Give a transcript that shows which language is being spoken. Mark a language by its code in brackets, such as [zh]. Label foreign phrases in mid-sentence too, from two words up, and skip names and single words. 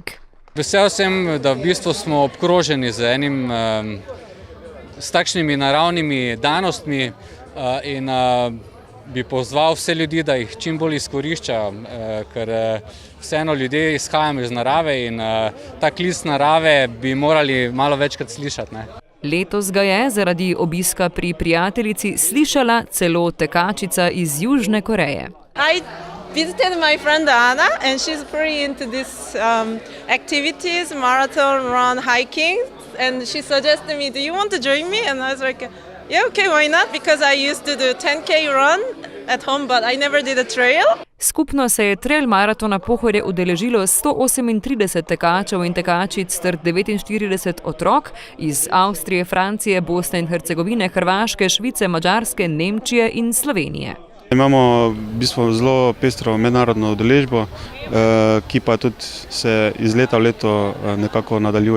[sl] Vesel sem, da v bistvu smo obkroženi s takšnimi naravnimi danostmi in bi pozval vse ljudi, da jih čim bolj izkoriščajo, ker vseeno ljudje izhajamo iz narave in ta klic narave bi morali malo večkrat slišati. Letos ga je zaradi obiska pri prijateljici slišala celo tekačica iz Južne Koreje. [en] I visited my friend Anna and she's pretty into these activities, marathon, run, hiking, and she suggested me, do you want to join me? And I was like, yeah, okay, why not? Because I used to do 10K run at home, but I never did a trail. [sl] Skupno se je trail maratona Pohorje udeležilo 138 tekačev in tekačic ter 49 otrok iz Avstrije, Francije, Bosne in Hercegovine, Hrvaške, Švice, Madžarske, Nemčije in Slovenije. Imamo v bistvu zelo pestro mednarodno udeležbo, ki pa tudi se iz leta v leto nekako nadaljuje.